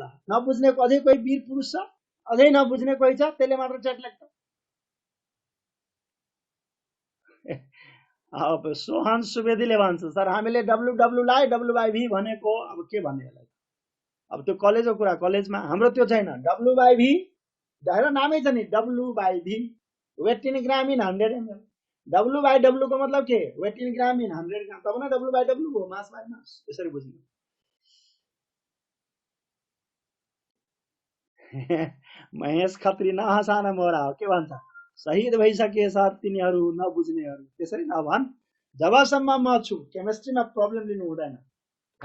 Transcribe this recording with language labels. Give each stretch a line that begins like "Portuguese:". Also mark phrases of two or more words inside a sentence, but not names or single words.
Nepali: नबुझ्नेको अझै कोही वीर पुरुष छ, अझै नबुझ्ने कोही छ, त्यसले मात्र च्याट लेख्छ। अब सोहन सुवेदीले भन्छ सर हामीले डब्लु लाई W/V भनेको, अब के भन्ने यसलाई। अब त्यो कलेजको कुरा, कलेजमा हाम्रो त्यो छैन। W/V हेर नामै छ नि,
English: W/V, weight in gram in 100 ml.
Nepali: W/W को मतलब के,
English: weight in gram in 100 gram,
Nepali: तब न W/W हो,
English: mass by mass.
Nepali: यसरी बुझ्नु। महेश खत्री नहसान मोरा हो, के भन्छ, शहीद भइसके सर तिनीहरू नबुझ्नेहरू। त्यसरी नभन्, जबसम्म म छु केमिस्ट्रीमा प्रब्लम लिनु हुँदैन है।